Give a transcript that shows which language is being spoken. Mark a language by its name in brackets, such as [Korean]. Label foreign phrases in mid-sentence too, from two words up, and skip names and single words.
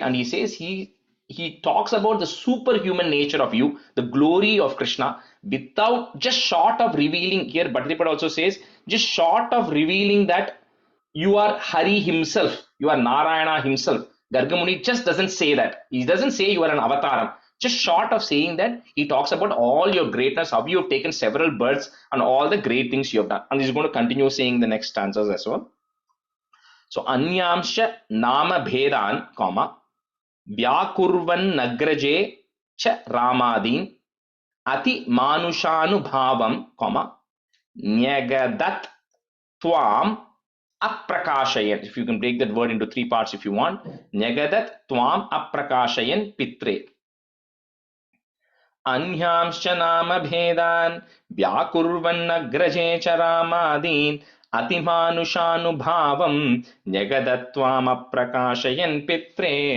[English] And he says he talks about the superhuman nature of you, the glory of Krishna, without, just short of revealing, here Bhattacharya also says, just short of revealing that you are Hari himself, you are Narayana himself. Garga Muni just doesn't say that. He doesn't say you are an avataram. Just short of saying that, he talks about all your greatness, how you have taken several births and all the great things you have done. And he's going to continue saying the next stanzas as well. [Sanskrit] So अन्यांश नाम भेदान् व्याकुर्वन् नगराजे च रामादीन् अति मानुषानुभावं न्यगदत् त्वाम् अप्रकाशयन्. [English] If you can break that word into three parts if you want. [Sanskrit] न्यगदत् त्वाम् अप्रकाशयन् पित्रे. अन्यांश्च नाम भेदान् व्याकुर्वन्नगराजे च रामादीन् अतिमानुषानुभावं जगदत्वामप्रकाशयन् पित्रे